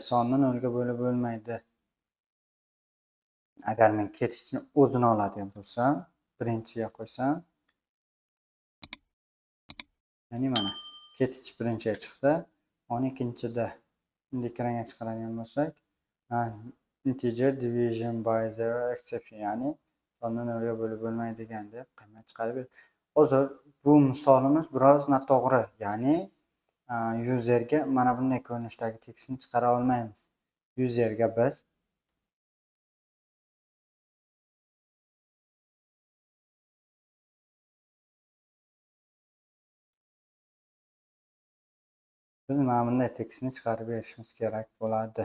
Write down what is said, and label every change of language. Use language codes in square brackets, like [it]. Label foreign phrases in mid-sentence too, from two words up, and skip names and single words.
[uz] Sonni 0 ga bo'lib bo'lmaydi. Agar men catch'ni o'zini oladigan bo'lsam, birinchiga qo'ysam, ya'ni mana catch birinchiga chiqdi, 12-da. Endi ekranga chiqaradigan bo'lsak, [en] integer division by 0 exception, [uz] ya'ni sonda 0 ga bo'lib bo'lmaydigan deb qiymat chiqarib berdi. Hozir bu misolimiz biroz noto'g'ri. Ya'ni userga mana bunday ko'rinishdagi tekstni chiqara olmaymiz. Userga biz mana bunday tekstni chiqarib berishimiz kerak bo'ladi.